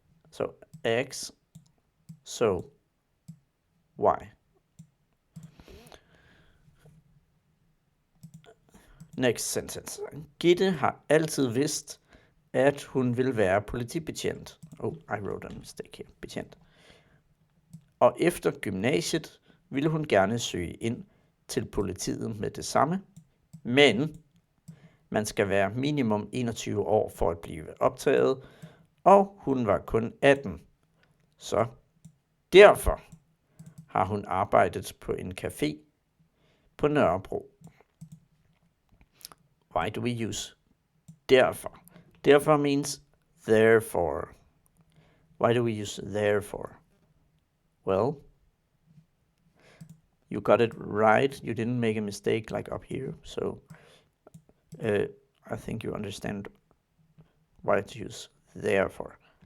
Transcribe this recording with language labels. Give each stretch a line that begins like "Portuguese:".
English: So X, so Y. Next sentence.
Danish: Gitte har altid vidst, at hun vil være politibetjent.
English: Oh, I wrote a mistake here.
Danish: Betjent. Og efter gymnasiet ville hun gerne søge ind til politiet med det samme, men man skal være minimum 21 år for at blive optaget, og hun var kun 18. Så derfor har hun arbejdet på en café på Nørrebro.
English: Why do we use derfor? Derfor means therefore. Why do we use therefore? Well, you got it right. You didn't make a mistake like up here. So I think you understand why to use therefore.